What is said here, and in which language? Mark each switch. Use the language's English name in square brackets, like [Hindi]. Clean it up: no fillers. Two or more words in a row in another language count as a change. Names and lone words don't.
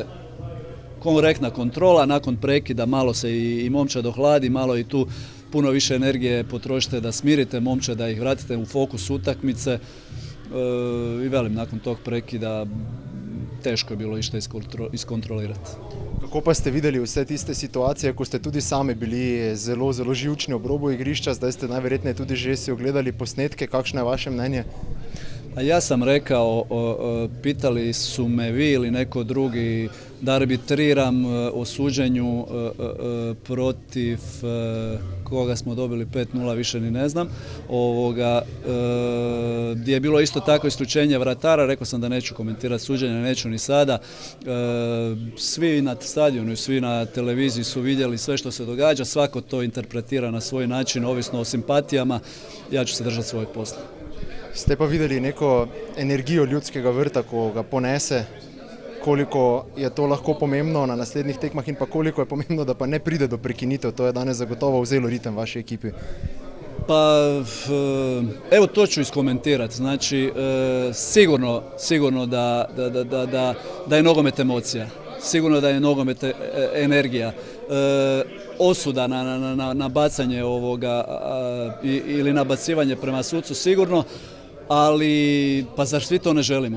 [Croatian] Korektna kontrola, nakon prekida malo se i momčad ohladi, malo i tu puno više energije potrošite da smirite momčad, da ih vratite u fokus utakmice i velim, nakon tog prekida teško je bilo išta iskontrolirati. [Slovenian] Kako pa ste videli vse tiste situacije, ko ste tudi sami bili zelo, zelo živčni ob robu igrišča, zdaj ste najverjetneje tudi že si ogledali posnetke, kakšno je vaše mnenje? [Croatian] A ja sam rekao, pitali su me vi ili neko drugi da arbitriram o suđenju protiv koga smo dobili 5-0, više ni ne znam, gdje je bilo isto tako isključenje vratara, rekao sam da neću komentirati suđenje, neću ni sada. Svi na stadionu i svi na televiziji su vidjeli sve što se događa, svako to interpretira na svoj način, ovisno o simpatijama, ja ću se držati svojeg posla. [Slovenian] Ste pa videli neko energijo Ljudskega vrta, ko ga ponese, koliko je to lahko pomembno na naslednjih tekmah in pa koliko je pomembno, da pa ne pride do prekinitev, to je danes zagotovo vzelo ritem vaši ekipi. [Croatian] Pa, evo to ću iskomentirati, znači sigurno da je nogomet emocija, sigurno da je nogomet energija, osuda na bacanje ovoga ili nabacivanje prema sucu sigurno, ali pa zar svi to ne želimo?